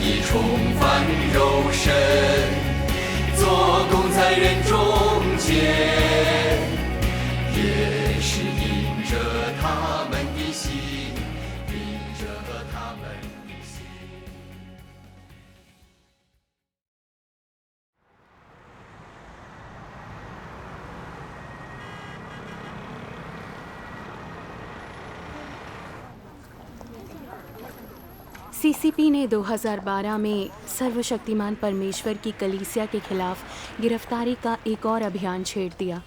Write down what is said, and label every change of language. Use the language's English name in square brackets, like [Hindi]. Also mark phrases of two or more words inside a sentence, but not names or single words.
[Chinese] 重返肉身，做工在人中间，也是因着他们的心，因着他们的心。 [Hindi] सीसीपी ने 2012 में सर्वशक्तिमान परमेश्वर की कलीसिया के खिलाफ गिरफ्तारी का एक और अभियान छेड़ दिया।